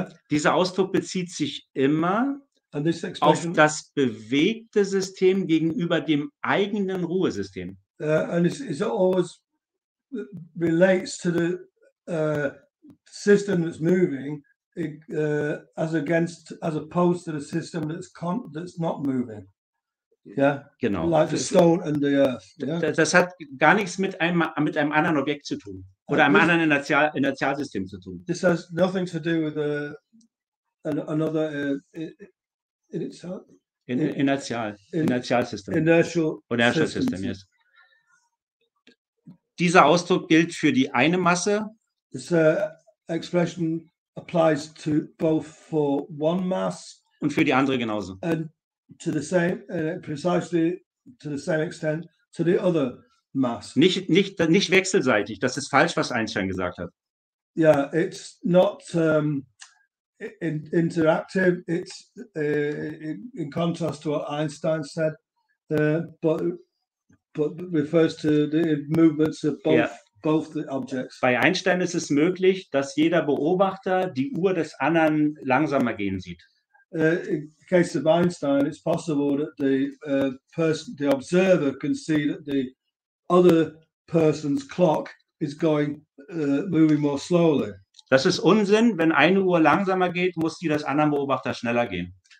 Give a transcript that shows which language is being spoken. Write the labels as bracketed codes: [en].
[de] Dieser Ausdruck bezieht sich immer auf das bewegte System gegenüber dem eigenen Ruhesystem. [en] And it always relates to the system that's moving as opposed to the system that's not moving. Yeah, [de] genau. [en] Like the stone and the earth. Yeah? [de] Das hat gar nichts mit einem anderen Objekt zu tun oder einem anderen Inertialsystem zu tun. [en] This has nothing to do with another [de] Inertialsystem. [en] Inertial system, yes. [de] Dieser Ausdruck gilt für die eine Masse. [en] This expression applies to both for one mass [de] und für die andere genauso. [en] And to the same, precisely to the same extent to the other mass. [de] Nicht wechselseitig. Das ist falsch, was Einstein gesagt hat. [en] Yeah, it's not interactive. It's in contrast to what Einstein said, but refers to the movements of both the objects. [de] Bei Einstein ist es möglich, dass jeder Beobachter die Uhr des anderen langsamer gehen sieht. [en] In the case of Einstein, it's possible that the observer can see that the other person's clock is moving more slowly. [de] Das ist Unsinn. Wenn eine Uhr langsamer geht, muss die des anderen Beobachters schneller gehen.